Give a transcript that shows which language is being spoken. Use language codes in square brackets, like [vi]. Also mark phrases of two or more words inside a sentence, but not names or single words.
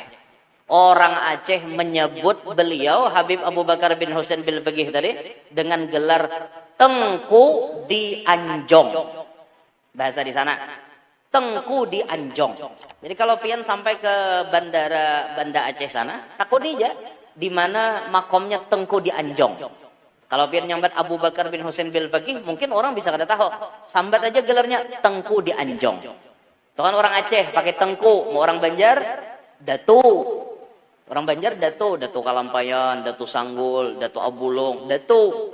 [id] Orang Aceh menyebut beliau Habib Abu Bakar bin Husain bil Faqih tadi dengan gelar Tengku di Anjong. Bahasa di sana, Tengku di Anjong. [bjn] Jadi kalau pian sampai ke Banda Aceh sana, takut aja di mana makomnya Tengku di Anjong. Kalau pian nyambat Abu Bakar bin Husain bil Faqih, mungkin orang bisa kada tahu. Sambat aja gelarnya Tengku di Anjong. Itu kan orang Aceh pakai Tengku, mau orang Banjar Datu. Orang Banjar Datu Kalampayan, Datu Sanggul, Datu Abulung, Datu.